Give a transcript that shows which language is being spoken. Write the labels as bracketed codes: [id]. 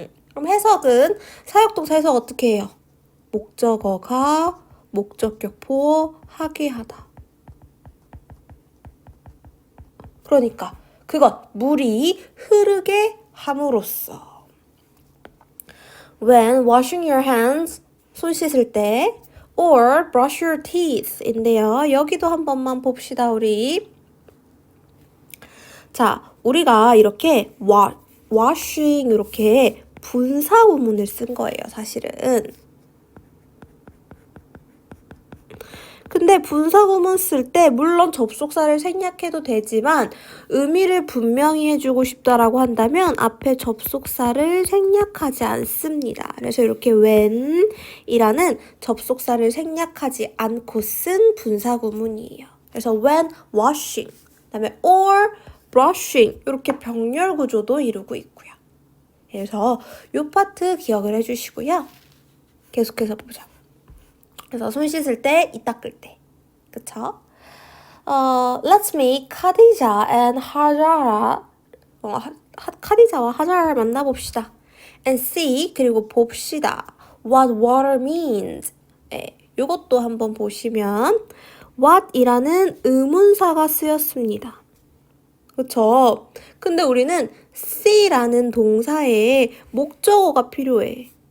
[ko] 그럼 해석은 사역동사 해석 어떻게 해요? 목적어가 목적격 보어 하게 하다. 그러니까 그것, 물이 흐르게 함으로써. [en] When washing your hands, [ko] 손 씻을 때 [en] or brush your teeth [ko] 인데요. 여기도 한 번만 봅시다, 우리. 자, 우리가 이렇게 washing 이렇게 분사구문을 쓴 거예요, 사실은. 근데 분사구문 쓸 때 물론 접속사를 생략해도 되지만 의미를 분명히 해주고 싶다라고 한다면 앞에 접속사를 생략하지 않습니다. 그래서 이렇게 when이라는 접속사를 생략하지 않고 쓴 분사구문이에요. 그래서 when washing, 그다음에 or brushing 이렇게 병렬 구조도 이루고 있고요. 그래서 이 파트 기억을 해주시고요. 계속해서 보자. 그래서 손 씻을 때, 이 닦을 때. 그쵸? [en] Let's meet Khadija and Hajara. [ko] 카디자와 하자를 만나봅시다. [en] And see, [ko] 그리고 봅시다. [en] What water means. [ko] 이것도 한번 보시면 what이라는 의문사가 쓰였습니다. 그쵸? 근데 우리는 see라는 동사에 목적어가 필요해.